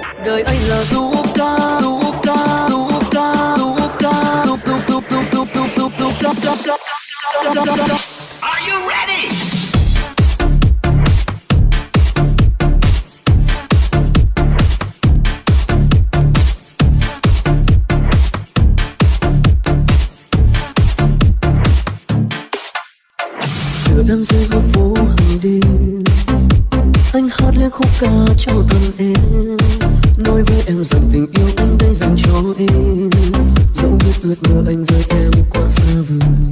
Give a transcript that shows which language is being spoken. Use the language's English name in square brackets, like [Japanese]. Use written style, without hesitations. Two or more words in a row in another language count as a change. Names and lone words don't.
[Vietnamese] đời anh là du ca, du ca, du ca, du ca, du du du du du du du du du. [English] Are you ready? [Vietnamese] Đưa em dưới góc phố hàng đêm, anh hát lên khúc ca cho thân em, nói với em rằng tình yêu anh đây dành cho em, dẫu biết ước mơ anh với em quá xa vời.